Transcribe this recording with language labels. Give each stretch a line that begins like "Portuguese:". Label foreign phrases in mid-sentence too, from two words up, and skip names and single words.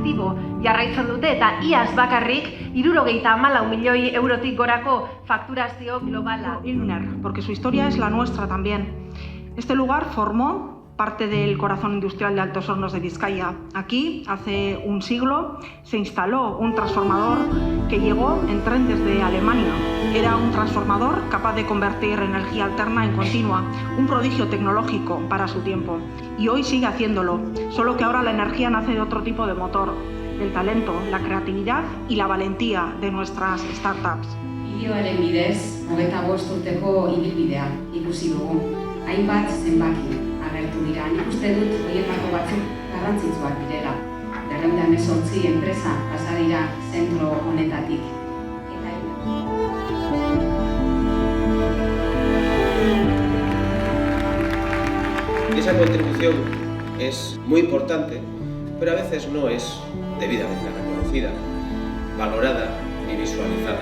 Basque: jarraitzen dute eta iaz bakarrik 74 milioi eurotik gorako fakturazio globala. Illuner,
Spanish: porque su historia es la nuestra también. Este lugar formó parte del corazón industrial de Altos Hornos de Vizcaya. Aquí, hace un siglo, se instaló un transformador que llegó en tren desde Alemania. Era un transformador capaz de convertir energía alterna en continua, un prodigio tecnológico para su tiempo. Y hoy sigue haciéndolo, solo que ahora la energía nace de otro tipo de motor, del talento, la creatividad y la valentía de nuestras startups.
Basque: Bideoaren bidez, 25 urteko ibilbidea ikusi dugu. Hainbat zenbaki agertu dira. Nik uste dut horietako batzuk garrantzitsuak direla. 218 enpresa pasa dira zentro honetatik.
Spanish: Esa contribución es muy importante, pero a veces no es debidamente reconocida, valorada ni visualizada.